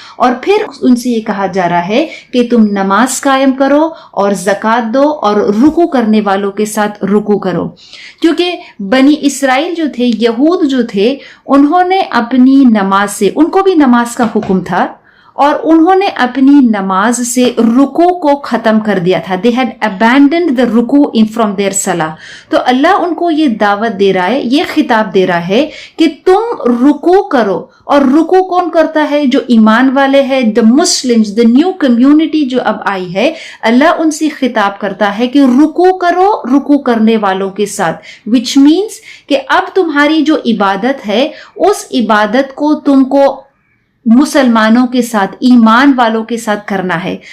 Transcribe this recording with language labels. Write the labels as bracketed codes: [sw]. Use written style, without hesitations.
[ur] اور پھر ان سے یہ کہا جا رہا ہے کہ تم نماز قائم کرو اور زکوٰۃ دو اور رکوع کرنے والوں کے ساتھ رکوع کرو. کیونکہ بنی اسرائیل جو تھے، یہود جو تھے، انہوں نے اپنی نماز سے، ان کو بھی نماز کا حکم تھا، اور انہوں نے اپنی نماز سے رکوع کو ختم کر دیا تھا. [en] They had abandoned the ruku from their salah. [ur] تو اللہ ان کو یہ دعوت دے رہا ہے, یہ خطاب دے رہا ہے کہ تم رکوع کرو. اور رکوع کون کرتا ہے؟ جو ایمان والے ہیں, [en] the Muslims, the new community [ur] جو اب آئی ہے. اللہ ان سے خطاب کرتا ہے کہ رکوع کرو رکوع کرنے والوں کے ساتھ, [en] which means [ur] کہ اب تمہاری جو عبادت ہے اس عبادت کو تم کو مسلمانوں کے ساتھ, ایمان والوں کے ساتھ کرنا ہے.